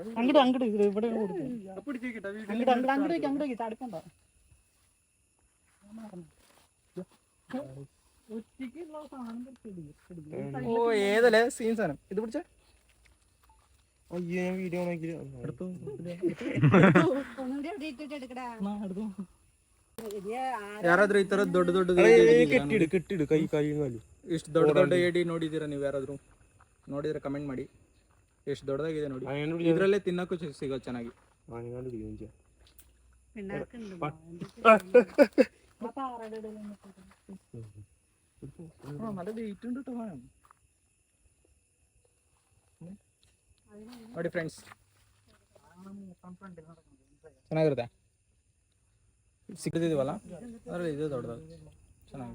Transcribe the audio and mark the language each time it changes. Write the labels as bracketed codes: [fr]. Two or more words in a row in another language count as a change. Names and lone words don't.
[ml] അങ്ങോട്ട് ഇവിടെ അങ്ങോട്ട് തടുക്കണ്ട. ഓ ഏതല്ലേ സീൻ സാധനം ഇത് പിടിച്ച അയ്യോ ഞാൻ വീഡിയോ നോക്കി [kn] ಯಾರಾದ್ರೂ ಈ ತರ ದೊಡ್ಡ ದೊಡ್ಡ ಕೆಟ್ಟಿಡು ಕೈ ಕಾಲು ಇಷ್ಟು ದೊಡ್ಡ ದೊಡ್ಡ ಏಡಿ ನೋಡಿದ್ದೀರಾ ನೀವು? ಯಾರಾದ್ರೂ ನೋಡಿದ್ರೆ ಕಮೆಂಟ್ ಮಾಡಿ. ಎಷ್ಟು ದೊಡ್ಡದಾಗಿದೆ ನೋಡಿ. ಇದ್ರಲ್ಲೇ ತಿನ್ನಕ್ಕೂ ಸಿಗೋ ಚೆನ್ನಾಗಿ. [ml] നല്ല വെയിറ്റ് ഉണ്ട് കേട്ടോ. [kn] ನೋಡಿ ಫ್ರೆಂಡ್ಸ್, ಚೆನ್ನಾಗಿರುತ್ತೆ. ಸಿಕ್ಕಿದೀವಲ್ಲ ಅದರಲ್ಲಿ ಇದೆ ದೊಡ್ಡದು ಚೆನ್ನಾಗಿ.